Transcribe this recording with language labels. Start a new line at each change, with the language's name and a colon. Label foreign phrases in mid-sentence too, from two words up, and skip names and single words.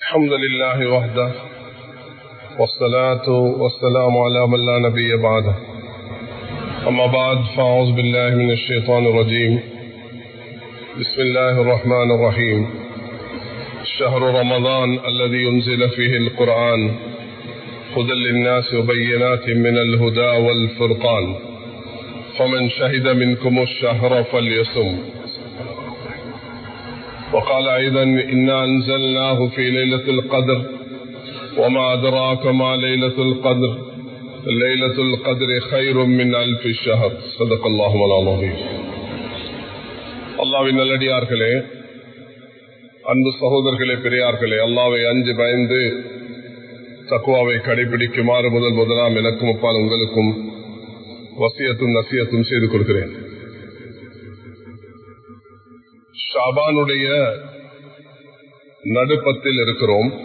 Arabic: الحمد لله وحده والصلاة والسلام على من لا نبي بعده أما بعد فأعوذ بالله من الشيطان الرجيم بسم الله الرحمن الرحيم شهر رمضان الذي ينزل فيه القرآن هدى للناس وبينات من الهدى والفرقان فمن شهد منكم الشهر فليصم وقال أيضا إنا أنزلناه في ليلة القدر وما أدراك ما ليلة القدر ليلة القدر خير من ألف الشهر صدق الله العظيم.
Tamil: அல்லாஹ்வின் நல்லடியார்களே, அன்பு சகோதரர்களே, பெரியார்களே, அல்லாஹ்வை அஞ்சு பயந்து தக்வாவை கடைபிடிக்குமாறு முதலாம் எனக்கும் அப்பால் உங்களுக்கும் வசியத்தும் நசியத்தும் செய்து கொள்கிறேன். ஷாபானுடைய நடுப்பத்தில் இருக்கிறோம்.